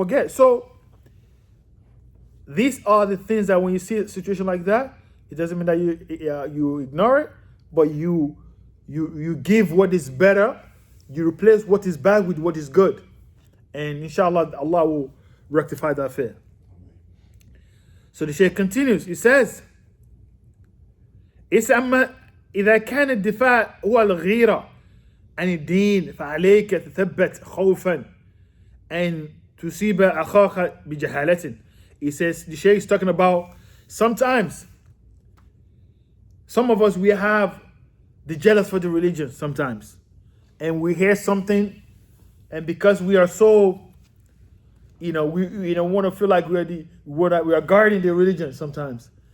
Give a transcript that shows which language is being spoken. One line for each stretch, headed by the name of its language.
English: So these are the things that when you see a situation like that, it doesn't mean that you ignore it, but you you give what is better, you replace what is bad with what is good. And inshallah, Allah will rectify that affair. So the Shaykh continues, he says,
Arabic: أما إذا كان الدفاع هو الغيرة عن الدين فعليك تثبت خوفا أن تصيب أخاك بجهالة.
English: He says, the Shaykh is talking about sometimes, some of us, we have the jealous for the religion sometimes. And we hear something, and because we are so, we want to feel like we are guarding the religion sometimes.